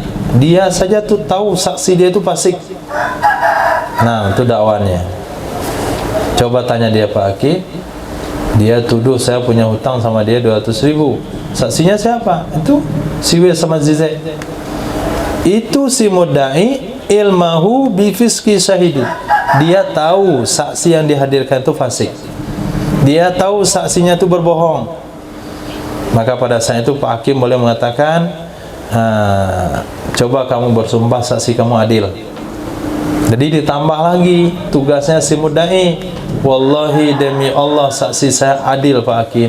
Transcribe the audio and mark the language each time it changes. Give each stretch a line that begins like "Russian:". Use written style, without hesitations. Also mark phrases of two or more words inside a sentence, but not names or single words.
Indonesian: Dia saja tuh tahu saksi dia itu fasik. Nah, itu dakwannya. Coba tanya dia, Pak Hakim, dia tuduh saya punya hutang sama dia 200.000. Saksinya siapa? Itu si W sama si Z. Itu si
Arabic: المدعي علمه بفسق شاهده.
Indonesian: Dia tahu saksi yang dihadirkan itu fasik. Dia tahu saksinya itu berbohong. Maka pada saat itu Pak Hakim boleh mengatakan, coba kamu bersumpah saksi kamu adil. Jadi ditambah lagi tugasnya si mudda'i, wallahi demi Allah saksi saya adil Pak Hakim.